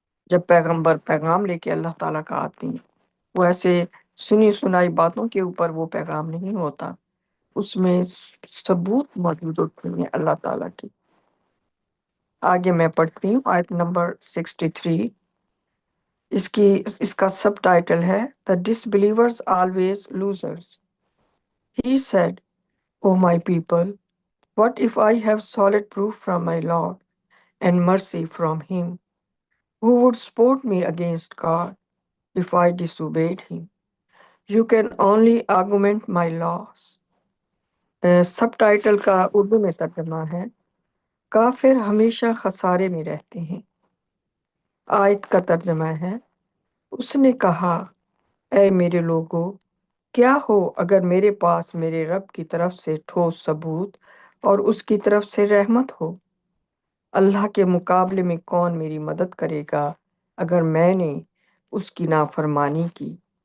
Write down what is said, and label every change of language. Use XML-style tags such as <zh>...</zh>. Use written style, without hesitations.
<ur>جب پیغمبر پیغام لے کے اللہ تعالیٰ کا آتے ہیں، وہ ایسے سنی سنائی باتوں کے اوپر وہ پیغام نہیں ہوتا، اس میں ثبوت موجود ہوتے ہیں اللہ تعالیٰ کی۔ آگے میں پڑھتی ہوں آیت نمبر 63۔ اس کا سب ٹائٹل ہے</ur> <en>The Disbelievers Always Losers۔ He said, O my people, what if I have solid proof from my Lord and mercy from him? Who would support me against God if I disobeyed him? You can only augment my loss۔</en> <ur>Sub title کا اردو میں ترجمہ ہے کافر ہمیشہ خسارے میں رہتے ہیں۔ آیت کا ترجمہ ہے، اس نے کہا، اے میرے لوگو، کیا ہو اگر میرے پاس میرے رب کی طرف سے ٹھوس ثبوت اور اس کی طرف سے رحمت ہو؟ اللہ کے مقابلے میں کون میری مدد کرے گا اگر میں نے اس کی نافرمانی کی؟</ur>